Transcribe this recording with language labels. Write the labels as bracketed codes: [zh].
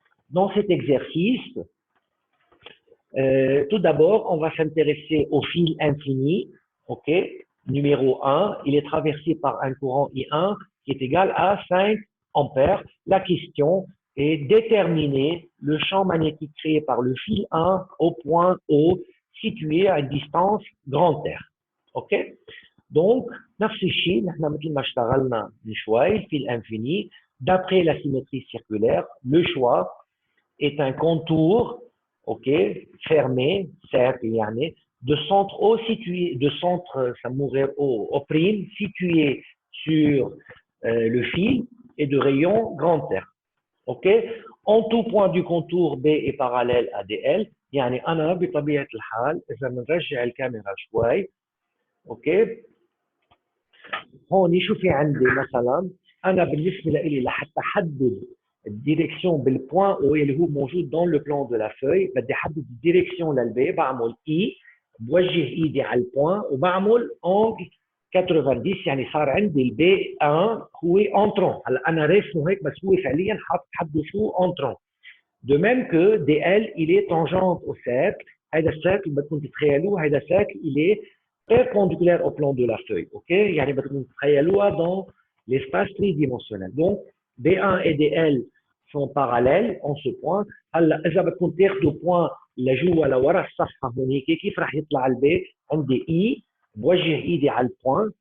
[fr] Dans cet exercice, tout d'abord, on va s'intéresser au fil infini. Ok, numéro 1, il est traversé par un courant I1 qui est égal à 5 ampères. La question est déterminer le champ magnétique créé par le fil 1 au point O situé à une distance grand R. Ok, donc [ar] نفس الشيء نحن مثل ما اشتغلنا من شوي الفيل infini [fr] d'après la symétrie circulaire. Le choix est un contour, ok, fermé, cercle [ar] يعني, [fr] de centre O situé, de centre O prime situé sur le fil et de rayon grand R. Ok, en tout point du contour B est parallèle à DL. [ar] يعني أنا بطبيعة الحال إذا بنرجع الكاميرا شوي، اوكي، هون شو في عندي مثلا؟ أنا بالنسبة لي لحتى أحدد الديريكسيون بالبوان او اللي هو موجود [fr] dans le plan de la feuille، [ar] بدي احدد الديريكسيون للبي، بعمل اي، بوجه ايدي على البوان وبعمل انجل 90، يعني صار عندي البي 1 هو انترون. هلا انا راسمه هيك بس هو فعليا حاط حده شو انترون. [fr] De même que DL, il est tangente au cercle. [ar] هذا الcercle بدكم تتخيلوه، هذا [fr] cercle il est perpendiculaire au plan de la feuille. OK؟ [ar] يعني بدكم تتخيلوها [fr] dans l'espace tridimensionnel. Donc B1 et DL sont parallèles en ce point. [ar] هلا اذا بدكم تاخذوا point لجوا لورا الصفحه هونيك كيف راح يطلع البي؟ عندي اي، بوجه ايدي على البوان.